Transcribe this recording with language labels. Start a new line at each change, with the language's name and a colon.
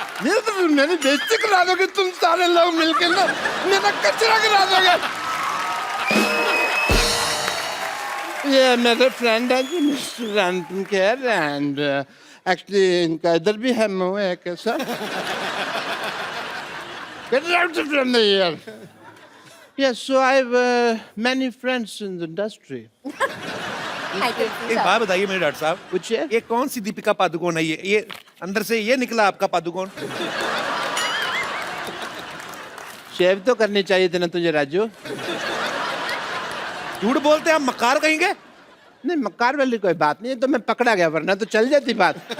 Hindi: ये तो मेरी बेइज्जती करा दोगे तुम सारे लोग मिलकर ना, मेरा कचरा करा दोगे। ये मेरे फ्रेंड है जी mister Anupam Kher,
English: and actually
Hindi: इनका इधर भी है मुंह है कैसा।
English: Get out from the here. Yes, so I have many friends in the industry. I can see
Hindi: एक
English: that.
Hindi: बात बताइए मेरे डॉक्टर साहब, पूछिए। ये कौन सी दीपिका पादुकोण है? ये अंदर से ये निकला आपका पादुकोण? शेव तो करनी चाहिए थी ना तुझे राजू। झूठ बोलते हैं आप, मक्कार कहेंगे? नहीं, मक्कार वाली कोई बात नहीं है, तो मैं पकड़ा गया, वरना तो चल जाती बात।